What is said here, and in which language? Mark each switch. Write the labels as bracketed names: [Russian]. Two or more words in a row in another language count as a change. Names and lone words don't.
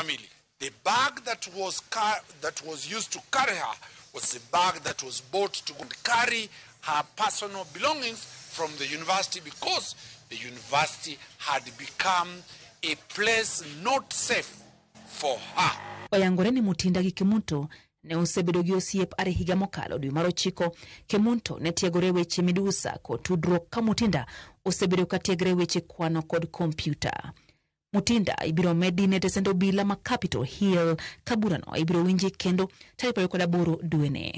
[English] The bag that was used to carry her was the bag that was bought to go and carry her personal belongings from the university because the university had become a place not safe for her. [Luo (Kenya and Tanzania)] Oyangore ni Mutinda gi Kimunto ne osebedo gi osiep are higa mokalo dwe mar 9. Kimunto ne tiegore weche midusa kod tudruok ka Mutinda osebedo ka tiegre weche kwano kod kompyuta. Mutinda ibiro medi ne tesendo bila ma Capitol Hill kaburano ibiro winji kendo tarehe 28 dwene.